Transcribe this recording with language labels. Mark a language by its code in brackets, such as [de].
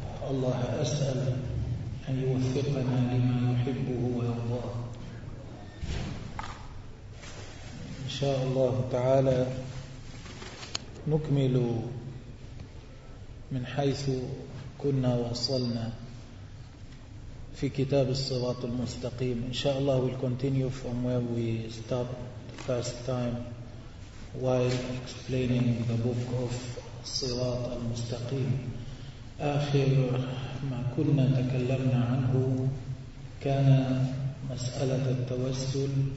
[ar] الله أسأل أن يوفقنا لما يحبه ويرضاه إن شاء الله تعالى. نكمل من حيث كنا وصلنا في كتاب الصراط المستقيم إن شاء الله. [en] We'll continue from where we stopped the first time while explaining the book of الصراط المستقيم. [ar] آخر ما كنا تكلمنا عنه كان مسألة التوسل.